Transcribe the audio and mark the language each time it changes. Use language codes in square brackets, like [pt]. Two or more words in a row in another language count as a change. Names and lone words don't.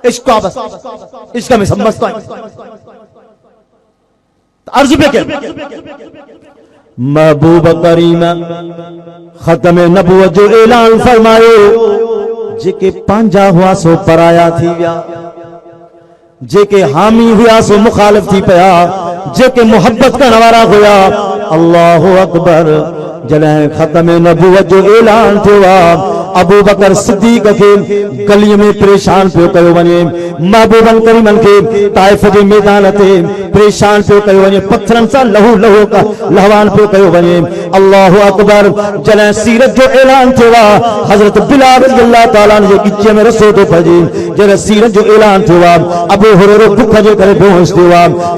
[sd] इश्क आहे बस, इश्क में सब मस्त आहिनि। अर्ज़ पे कयो महबूब करीम खत्म नबूवत जो ऐलान फरमायो। जेके पंहिंजा हुआ सो पराया थी विया, जेके हामी हुआ सो मुखालिफ थी पिया, जेके मोहब्बत करण वारा हुआ। [ar] الله أكبر. [sd] जॾहिं खत्म नबूवत जो ऐलान थियो आहे, अबू बकर सिद्दीक के गली में परेशान पियो कयो वञे। महबूबन करीमन के ताइफ जे मैदान ते परेशान पियो कयो वञे, पत्थरनि सां लहू लहू का लहवान पियो कयो वञे। [ar] الله أكبر. [sd] जॾहिं सीरत जो ऐलान थियो आहे, हज़रत बिलाल [ar] رضي الله تعالى [sd] जे गिचे में रसो थो पइजे। जॾहिं सीरत जो ऐलान थियो आहे, अबू हुरैरा बुख जे करे बेहोश थियो आहे।